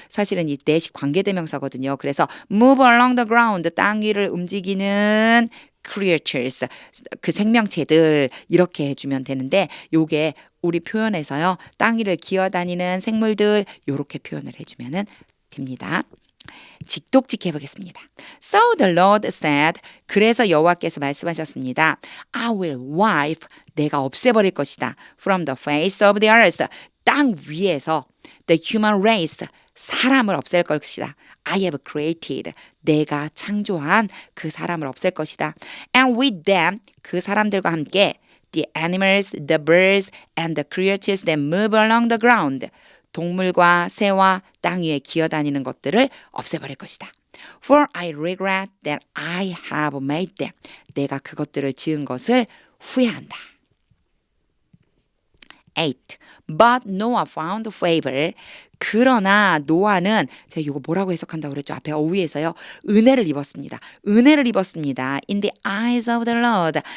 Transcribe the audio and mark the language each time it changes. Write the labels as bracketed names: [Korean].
[Korean] 사실은 이 that이 관계대명사거든요. 그래서 [English] move along the ground [Korean] 땅 위를 움직이는 creatures 그 생명체들 이렇게 해주면 되는데 요게 우리 표현에서요 땅 위를 기어다니는 생물들 요렇게 표현을 해주면은 됩니다. 직독직해 보겠습니다. [English] So the Lord said [Korean] 그래서 여호와께서 말씀하셨습니다. [English] I will wipe [Korean] 내가 없애버릴 것이다. [English] From the face of the earth [Korean] 땅 위에서 [English] the human race [Korean] 사람을 없앨 것이다. [English] I have created [Korean] 내가 창조한 그 사람을 없앨 것이다. [English] And with them [Korean] 그 사람들과 함께 [English] the animals, the birds and the creatures that move along the ground [Korean] 동물과 새와 땅 위에 기어다니는 것들을 없애버릴 것이다. [English] For I regret that I have made them. [Korean] 내가 그것들을 지은 것을 후회한다. [English] 8. But Noah found favor. [Korean] 그러나 노아는 제가 이거 뭐라고 해석한다고 그랬죠? 앞에 어휘에서요. 은혜를 입었습니다. 은혜를 입었습니다. [English] In the eyes of the Lord.